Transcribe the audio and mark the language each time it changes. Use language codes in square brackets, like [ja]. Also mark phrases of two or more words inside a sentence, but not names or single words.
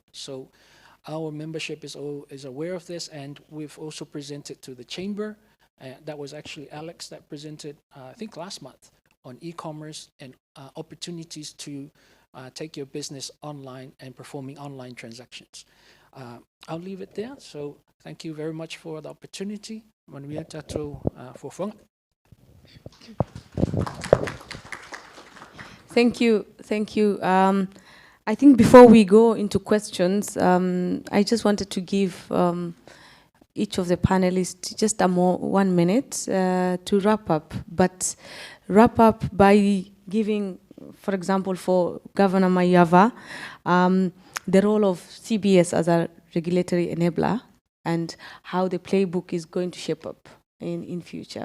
[en] So our membership is aware of this, and we've also presented to the chamber. That was actually Alex that presented, I think last month, on e-commerce and opportunities to take your business online and performing online transactions. I'll leave it there. So thank you very much for the opportunity. [sm] Manuia tatou fofonga. [en] Thank you. Thank you. I think before we go into questions, I just wanted to give each of the panelists just 1 minute to wrap up, but wrap up by giving, for example, for Governor Mayava, the role of CBS as a regulatory enabler and how the playbook is going to shape up in future.